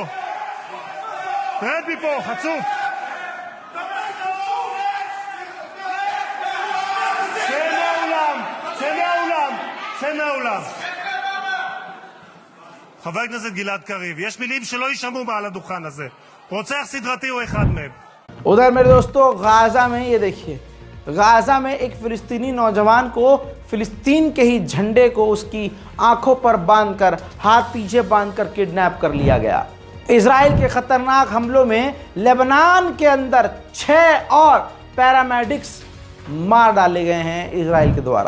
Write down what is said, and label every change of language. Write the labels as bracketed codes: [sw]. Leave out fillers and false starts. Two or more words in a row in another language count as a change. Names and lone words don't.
[he] רד מפה, חצוף. צא מהאולם. חבר הכנסת גלעד קריב, יש מילים שלא יישמעו מעל הדוכן הזה. רוצח סדרתי הוא אחד מהם. [hi] उधर मेरे दोस्तों गाजा में ये देखिए, गाजा में एक फिलिस्तीनी नौजवान को फिलिस्तीन के ही झंडे को उसकी आंखों पर बांधकर, हाथ पीछे बांधकर किडनैप कर लिया गया। इजराइल के खतरनाक हमलों में लेबनान के अंदर 6 और पैरामेडिक्स मार डाले गए हैं इजराइल के द्वारा।